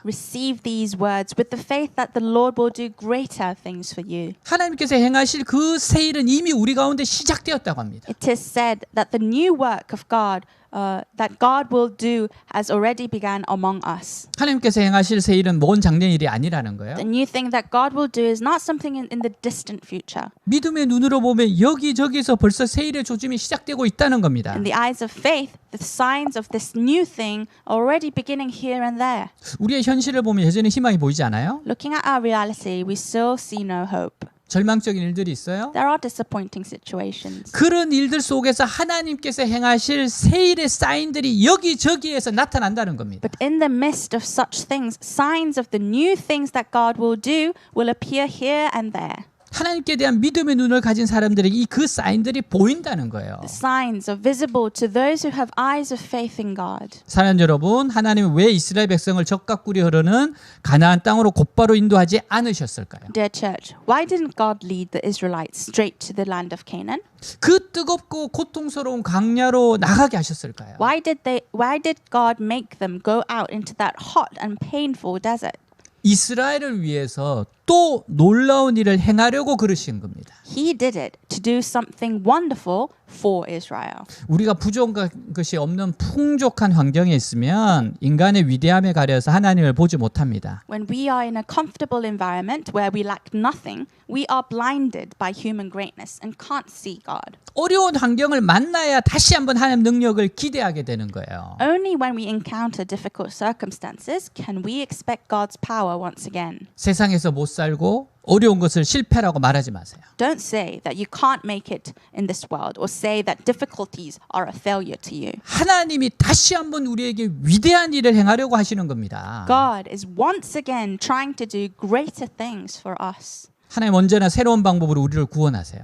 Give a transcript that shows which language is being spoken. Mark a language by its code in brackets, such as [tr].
[en] Receive these words with the faith that the Lord will do greater things for you. [ko] 하나님께서 행하실 그 새 일은 이미 우리 가운데 시작되었다고 합니다. [en] It is said that the new work of God that God will do has already begun among us. [ko] 하나님께서 행하실 새 일은 먼 작년 일이 아니라는 거예요. [en] The new thing that God will do is not something in the distant future. [ko] 믿음의 눈으로 보면 여기저기서 벌써 새 일의 조짐이 시작되고 있다는 겁니다. [en] In the eyes of faith, the signs of this new thing are already beginning here and there. [ko] 우리의 현실을 보면 여전히 희망이 보이지 않아요? [en] Looking at our reality, we still see no hope. [ko] 절망적인 일들이 있어요. [en] There are disappointing situations. [ko] 그런 일들 속에서 하나님께서 행하실 새 일의 사인들이 여기저기에서 나타난다는 겁니다. [en] But in the midst of such things, signs of the new things that God will do will appear here and there. [ko] 하나님께 대한 믿음의 눈을 가진 사람들에게 그 사인들이 보인다는 거예요. [en] The signs are visible to those who have eyes of faith in God. [ko] 사랑하는 여러분, 하나님은 왜 이스라엘 백성을 적과 꿀이 흐르는 가나안 땅으로 곧바로 인도하지 않으셨을까요? [en] Dear church, why didn't God lead the Israelites straight to the land of Canaan? [ko] 그 뜨겁고 고통스러운 광야로 나가게 하셨을까요? [en] Why did God make them go out into that hot and painful desert? [ko] 이스라엘을 위해서 또 놀라운 일을 행하려고 그러신 겁니다. [en] He did it to do something wonderful for Israel. [ko] 우리가 부족한 것이 없는 풍족한 환경에 있으면 인간의 위대함에 가려서 하나님을 보지 못합니다. [en] When we are in a comfortable environment where we lack nothing, we are blinded by human greatness and can't see God. [ko] 어려운 환경을 만나야 다시 한번 하나님 능력을 기대하게 되는 거예요. [en] Only when we encounter difficult circumstances can we expect God's power once again. [ko] 세상에서 못 살고 어려운 것을 실패라고 말하지 마세요. [en] Don't say that you can't make it in this world or say that difficulties are a failure to you. [ko] 하나님이 다시 한번 우리에게 위대한 일을 행하려고 하시는 겁니다. [en] God is once again trying to do greater things for us. [ko] 하나님 언제나 새로운 방법으로 우리를 구원하세요.